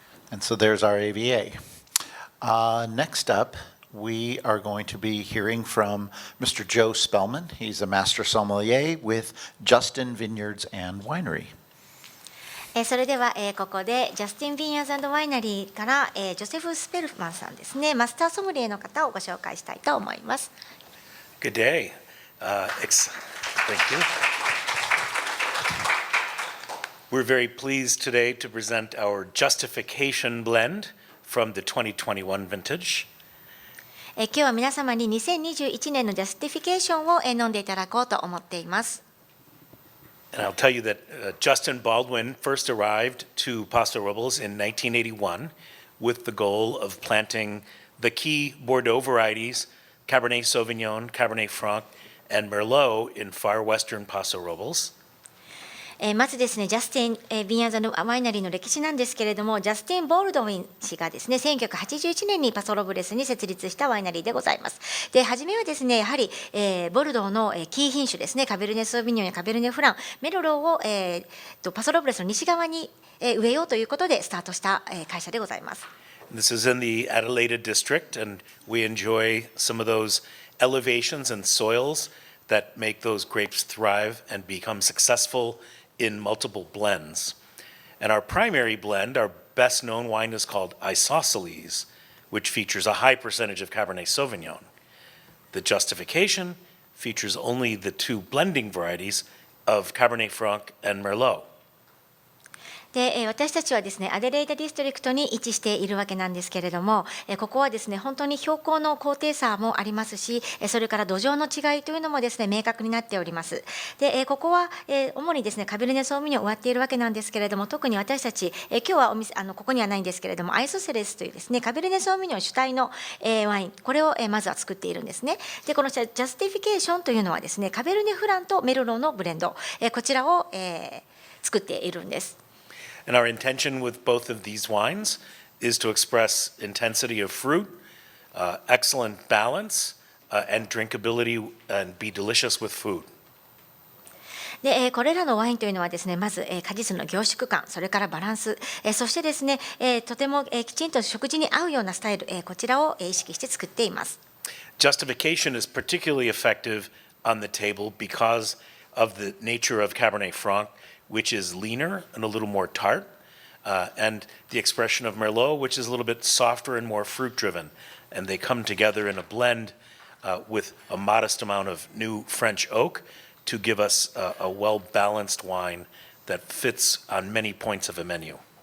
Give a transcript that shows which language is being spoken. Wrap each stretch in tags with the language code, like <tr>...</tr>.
<en>And so there's our AVA. Next up, we are going to be hearing from Mr. Joe Spellman. He's a master sommelier with Justin Vineyards and Winery.</en> <ja>それでは、ここでジャスティン・ビンヤーズ&ワイナリーから、ジョセフ・スペルマンさんですね、マスターソムリエの方をご紹介したいと思います。</ja> <en>Good day. Thank you. We're very pleased today to present our Justification blend from the 2021 vintage.</en> <ja>今日は皆様に2021年のジャスティフィケーションを飲んでいただこうと思っています。</ja> <en>And I'll tell you that Justin Baldwin first arrived to Paso Robles in 1981 with the goal of planting the key Bordeaux varieties, Cabernet Sauvignon, Cabernet Franc, and Merlot in far western Paso Robles.</en> <ja>まずですね、ジャスティン・ビンヤーズ&ワイナリーの歴史なんですけれども、ジャスティン・ボールドウィン氏がですね、1981年にパソロブレスに設立したワイナリーでございます。で、初めはですね、やはり、ボルドーのキー品種ですね、カベルネ・ソービニョンやカベルネ・フラン、メロローを、パソロブレスの西側に植えようということでスタートした会社でございます。</ja> <en>This is in the Adelaide district, and we enjoy some of those elevations and soils that make those grapes thrive and become successful in multiple blends. And our primary blend, our best known wine, is called Isosceles, which features a high percentage of Cabernet Sauvignon. The Justification features only the two blending varieties of Cabernet Franc and Merlot.</en> <ja>で、私たちはですね、アデレイドディストリクトに位置しているわけなんですけれども、ここはですね、本当に標高の高低差もありますし、それから土壌の違いというのもですね、明確になっております。で、ここは主にですね、カベルネ・ソーミニョンを植わっているわけなんですけれども、特に私たち、今日はここにはないんですけれども、アイソセレスというですね、カベルネ・ソーミニョン主体のワイン、これをまずは作っているんですね。で、このジャスティフィケーションというのはですね、カベルネ・フランとメルローのブレンド、こちらを作っているんです。</ja> <en>And our intention with both of these wines is to express intensity of fruit, excellent balance, and drinkability, and be delicious with food.</en> <ja>で、これらのワインというのはですね、まず果実の凝縮感、それからバランス、そしてですね、とてもきちんと食事に合うようなスタイル、こちらを意識して作っています。</ja> <en>Justification is particularly effective on the table because of the nature of Cabernet Franc, which is leaner and a little more tart, and the expression of Merlot, which is a little bit softer and more fruit-driven. And they come together in a blend with a modest amount of new French oak to give us a well-balanced wine that fits on many points of a menu.</en>